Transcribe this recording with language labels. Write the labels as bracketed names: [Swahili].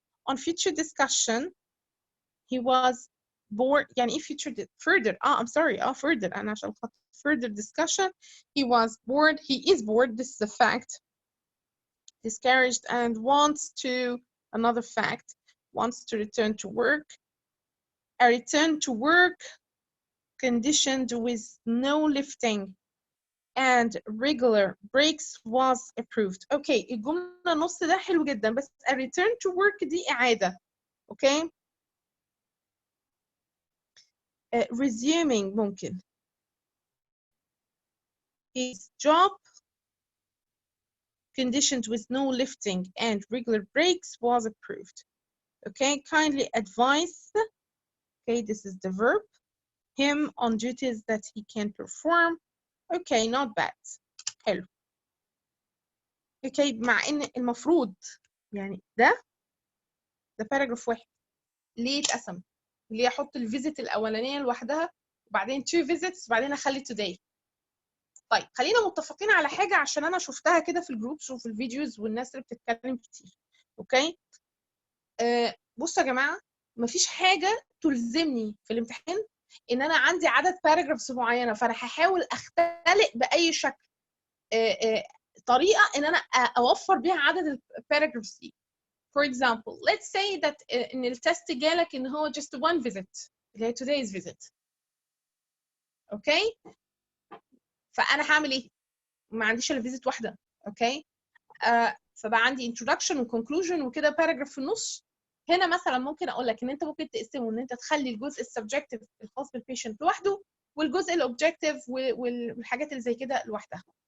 [English] On future discussion he was bored [Arabic] يعني ايه [English] future further I'm sorry further [Arabic] أنا عشان [English] further discussion he was bored, he is bored, this is a fact, discouraged and wants to, another fact, wants to return to work. A return to work conditioned with no lifting and regular breaks was approved. [Arabic] Okay, الجملة نص ده حلو جدا بس [English] a return to work [Arabic] دي إعادة. [English] Okay. Resuming ممكن. His job conditioned with no lifting and regular breaks was approved. Okay, kindly advise. Okay, this is the verb. Him on duties that he can perform. Okay, not bad. حلو. [Arabic] Okay, مع إن المفروض يعني ده باراجراف واحد. ليه اتقسم؟ ليه أحط الفيزيت الأولانية لوحدها وبعدين 2 visits وبعدين أخلي today. طيب خلينا متفقين على حاجة عشان أنا شفتها كده في الجروبس وفي الفيديوز والناس اللي بتتكلم كتير. أوكي؟ بصوا يا جماعة مفيش حاجة تلزمني في الامتحان إن أنا عندي عدد باراجرافز معينة فأنا هحاول أختلق بأي شكل طريقة إن أنا أوفر بيها عدد الباراجرافز دي. [English] For example, let's say that [Arabic] إن التست جالك إن هو [English] just one visit [Arabic] اللي هي [English] today's visit. [Arabic] أوكي؟ فأنا هعمل إيه؟ ما عنديش إلا فيزيت واحدة. أوكي؟ فبقى عندي introduction و conclusion وكده باراجراف في النص. هنا مثلا ممكن اقول لك ان انت ممكن تقسمه ان انت تخلي الجزء السبجكتيف الخاص بالبيشنت لوحده والجزء الاوبجكتيف والحاجات اللي زي كده لوحدها.